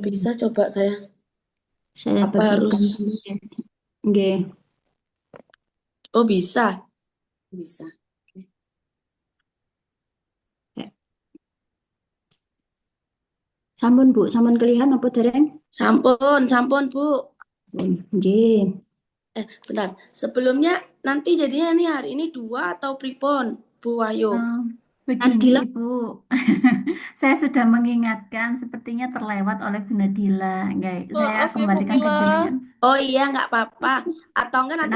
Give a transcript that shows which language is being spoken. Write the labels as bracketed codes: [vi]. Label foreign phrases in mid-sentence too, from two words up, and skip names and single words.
[id] dulu. bisa coba saya Saya apa harus? bagikan dulu ya. Nggih. Oh bisa, bisa. Eh, [jv] Sampun Bu, sampun [id] kelihatan apa dereng? [jv] Sampun, sampun Bu. Nggih. [id] Bentar. Sebelumnya nanti jadinya ini hari ini 2 atau pripon, Bu Wahyu? Oh, begini Nadila, Ibu, saya sudah mengingatkan, sepertinya terlewat oleh Bu Nadila. Enggak, saya Maaf ya Bu kembalikan ke Mila. jenengan. Oh iya nggak apa-apa. Atau enggak nanti